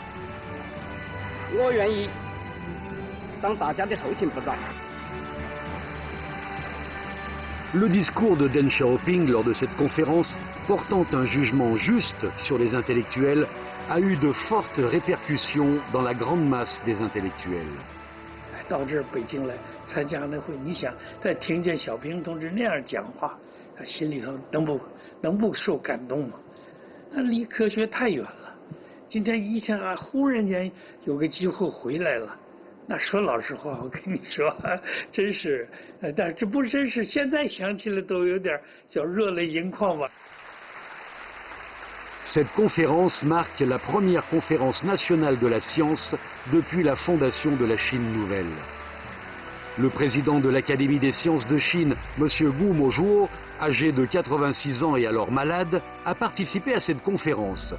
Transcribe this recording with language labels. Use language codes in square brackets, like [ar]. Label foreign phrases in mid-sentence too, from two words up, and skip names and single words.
[fr] Le discours de Deng Xiaoping lors de cette conférence, portant un jugement juste sur les intellectuels, a eu de fortes répercussions dans la grande masse des intellectuels. [zh] 到这儿北京来参加那会，你想再听见小平同志那样讲话，他心里头能不受感动吗？那离科学太远了。今天一下啊，忽然间有个机会回来了，那说老实话，我跟你说，真是，但是这不真是，现在想起来都有点叫热泪盈眶吧。 [fr] Cette conférence marque la première conférence nationale de la science depuis la fondation de la Chine nouvelle. Le président de l'Académie des sciences de Chine, M. Gu Mozhuo, âgé de 86 ans et alors malade, a participé à cette conférence.